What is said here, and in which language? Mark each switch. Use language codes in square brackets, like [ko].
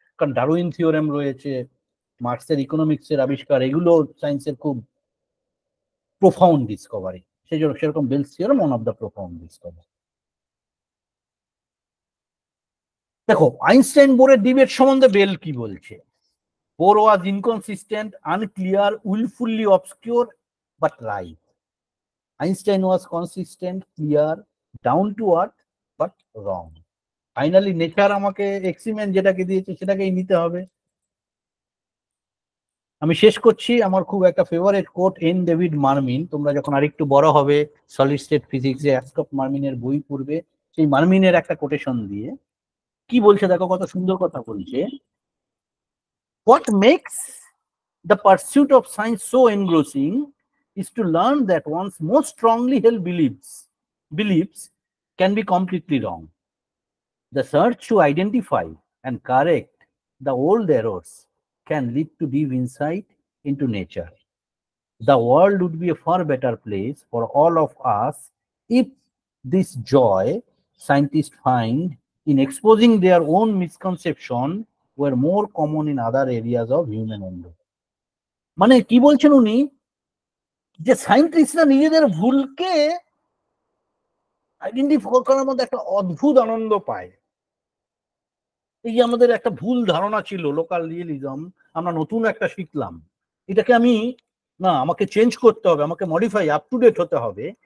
[bn] কারণ Darwin theorem রয়েছে, মার্কসের ইকোনমিক্সের আবিষ্কার, এগুলো সায়েন্সের খুব প্রোফাউন্ড ডিসকভারি। সেই জন্য সেরকম [en] Bell's theorem one of the profound discovery. [bn] দেখো, আইনস্টাইন বোরের ডিবেট সম্বন্ধে বেল কি বলছে? [en] Bohr was inconsistent, unclear, willfully obscure, but right. Einstein was consistent, clear, down to earth, but wrong. [bn] Finally nature আমাকে এক্সিমেন্ট যেটাকে দিয়েছে সেটাকেই নিতে হবে। আমি শেষ করছি আমার খুব একটা ফেভারিট কোট, এন ডেভিড মার্মিন। তোমরা যখন আরেকটু বড় হবে, সলিড স্টেট ফিজিক্সে অ্যাস্কপ মার্মিনের বই পড়বে, সেই মার্মিনের একটা কোটেশন দিয়ে কি বলছে দেখো, কত সুন্দর কথা বলছে। [en] What makes the pursuit of science so engrossing is to learn that one's most strongly held beliefs can be completely wrong. The search to identify and correct the old errors can lead to deep insight into nature. The world would be a far better place for all of us if this joy scientists find in exposing their own misconception were more common in other areas of human endeavor. [bn] মানে কি বলছেন উনি, যে সায়েন্টিস্টরা নিজেদের ভুলকে identify করার মধ্যে একটা অদ্ভুত আনন্দ পায়। এই যে আমাদের একটা ভুল ধারণা ছিল, লোকাল রিয়েলিজম, আমরা নতুন একটা শিখলাম, এটাকে আমি না, আমাকে চেঞ্জ করতে হবে, আমাকে মডিফাই, আপ টু ডেট হতে হবে।